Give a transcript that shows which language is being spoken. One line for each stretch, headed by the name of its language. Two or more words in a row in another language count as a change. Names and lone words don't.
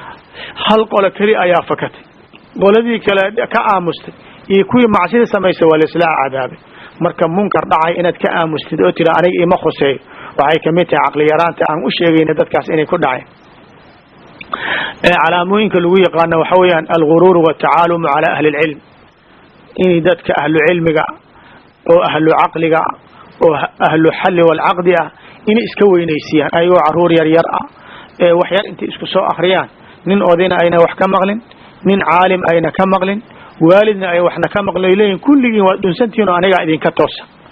Somali: hal qolo kali ayaa fakatay qoladii kale ka aamustay iyo kuwii macsida sameysay wal islaa cadaabay marka munkar dhacay inaad ka aamustid oo tira aniga ima khosay waxay kamid tahay aqli yaraanta aan u sheegayna dadkaas inay ku dhacay calaamooyinka lagu yaqaan waxa weeyaan
Arabic: الغرور و تعالم على أهل العلم
Somali: in dadka ahlu cilmiga oo ahlu aqliga oo
Arabic: أهل الحل والعقد
Somali: ah inay iska weynaysiyaan ayagoo caruur yar yar ah ee wax yar intay isku soo akhriyaan nin odayna ayna wax ka maqlin nin caalim ayna ka maqlin waalidna ay waxna ka maqlin leeyihiin kulligiin waa dhunsantihiin oo anigaa idinka toosa